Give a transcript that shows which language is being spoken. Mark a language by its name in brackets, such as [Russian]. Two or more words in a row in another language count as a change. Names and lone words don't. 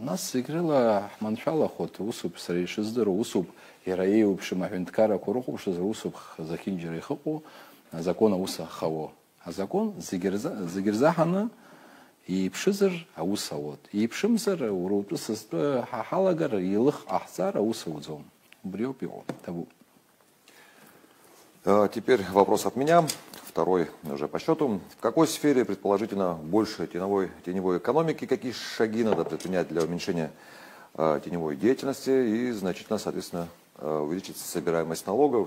[Abkhazian] Нас зегь рыла ҳманшәалахоит, усуп сара ишыздыруа, усуп иара еиуеиԥшым аҳәынҭқаррақәа рыхәаԥшызар, усуп зехьынџьара ихыҟоу, азакон аус ахауа. Азакон зегьы рзаҳаны иԥшызар аус ауеит. Иԥшымзар, уара утәы сасҭәы ҳалагар, еилых ҟаҳҵар аус ауӡом. Убри ауп иҟоу. [Russian] Теперь вопрос от меня, второй уже по счету. В какой сфере, предположительно, больше теневой экономики, какие шаги надо предпринять для уменьшения теневой деятельности и значительно, соответственно, увеличить собираемость налогов?